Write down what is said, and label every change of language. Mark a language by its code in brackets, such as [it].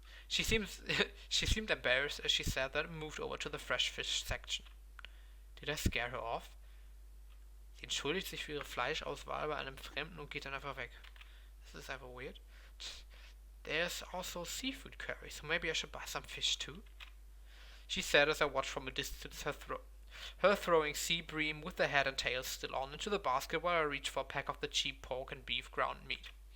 [en] She seemed embarrassed as she said that and moved over to the fresh fish section. Did I scare her off? [de] Sie entschuldigt sich für ihre Fleischauswahl bei einem Fremden und geht dann einfach weg. [en] This is ever weird. There's also seafood curry, so maybe I should buy some fish too. She said as I watched from a distance her throwing sea bream with the head and tail still on into the basket while I reached for a pack of the cheap pork and beef ground meat.